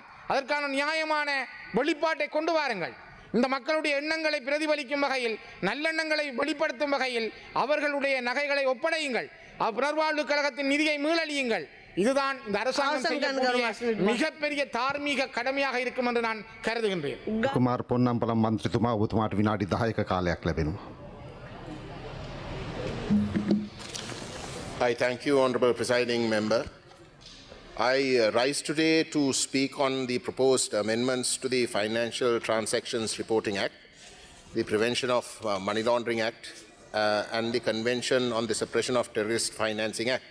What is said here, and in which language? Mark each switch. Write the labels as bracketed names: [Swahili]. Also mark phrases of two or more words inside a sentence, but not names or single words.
[Tamil] அதற்கான நியாயமான வெளிப்பாட்டை கொண்டு வாருங்கள். இந்த மக்களுடைய எண்ணங்களை பிரதிபலிக்கும் வகையில், நல்லெண்ணங்களை வெளிப்படுத்தும் வகையில் அவர்களுடைய நகைகளை ஒப்படையுங்கள். புனர்வாழ்வு கழகத்தின் நிதியை மீளழியுங்கள். இதுதான் இந்த அரசாங்கம் மிகப்பெரிய தார்மீக கடமையாக இருக்கும் என்று நான் கருதுகின்றேன். [Sinhala] කුමාර් පොන්නම්පලම් මන්ත්‍රීතුමා ඔබතුමාට විනාඩි 10ක කාලයක් ලැබෙනවා. [English] I thank you, Honourable Presiding Member. I rise today to speak on the proposed amendments to the Financial Transactions Reporting Act, the Prevention of Money Laundering Act, and the Convention on the Suppression of Terrorist Financing Act.